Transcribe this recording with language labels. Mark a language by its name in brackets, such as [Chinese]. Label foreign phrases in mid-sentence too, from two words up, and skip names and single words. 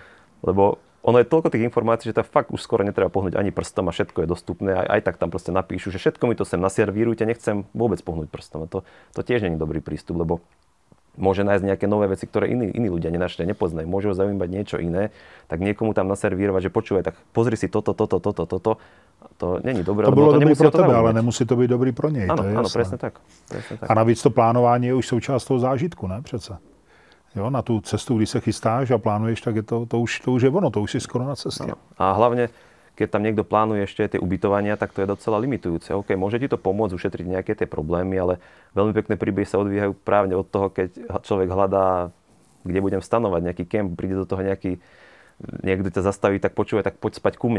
[Slovak] Lebo ono je toľko tých informácií, že tam fakt už skoro netreba pohnúť ani prstom a všetko je dostupné. Aj tak tam proste napíšu, že všetko mi to sem naservírujte, nechcem vôbec pohnúť prstom. A to tiež nie je dobrý prístup, lebo môže nájsť nejaké nové veci, ktoré iní ľudia nenašli, nepoznajú. Môžu ho zaujímať niečo iné, tak niekomu tam naservírovať, že počúvaj, tak pozri si toto. [Czech] To není dobré. To bylo dobrý pro tebe, ale nemusí to být dobrý pro něj. [Slovak] Ano, presne tak. [Czech] A navíc to plánování je už součást toho zážitku, ne přece? Jo, na tu cestu, když se chystáš a plánuješ, tak je to už je ono, to už si skoro na cestě. Ano. [Slovak] A hlavne, keď tam niekto plánuje ešte tie ubytovania, tak to je docela limitujúce. OK, môže ti to pomôcť ušetriť nejaké tie problémy, ale veľmi pekné príbehy sa odvíjajú právne od toho, keď človek hľadá, kde budem stanovať nejaký kemp, príde do toho niekto ťa zastaví, tak počúvaj, tak poď spať ku mne.